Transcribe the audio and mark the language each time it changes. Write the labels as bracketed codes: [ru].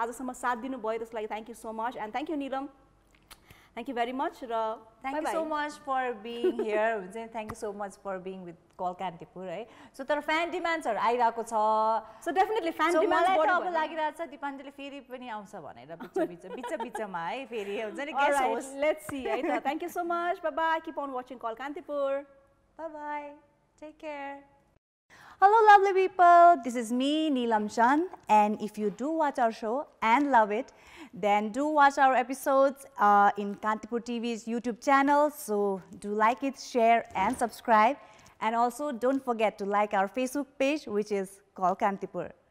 [en] आजसम्म साथ दिनुभयो त्यसको लागि thank you so much, and thank you Nilam, thank you very much, र thank you so much for being here [ne] हुन्छ। [en] thank you so much for being with कल कान्तिपुर है। [ne] So तर फ्यान डिमान्ड्सहरु आइराको छ, [en] so definitely fan demands [ne] मलाई अब लागिरहेछ दिपाञ्जली फेरि पनि आउँछ भनेर बिचमा है फेरि हुन्छ नि गेस्ट होस्ट। [en] Let's see है त। Thank you so much, bye bye, keep on watching कल Kantipur, bye bye, take care. Hello lovely people, this is me Neelam Chand, and if you do watch our show and love it, then do watch our episodes in Kantipur TV's YouTube channel. So do like it, share and subscribe, and also don't forget to like our Facebook page, which is called Kantipur.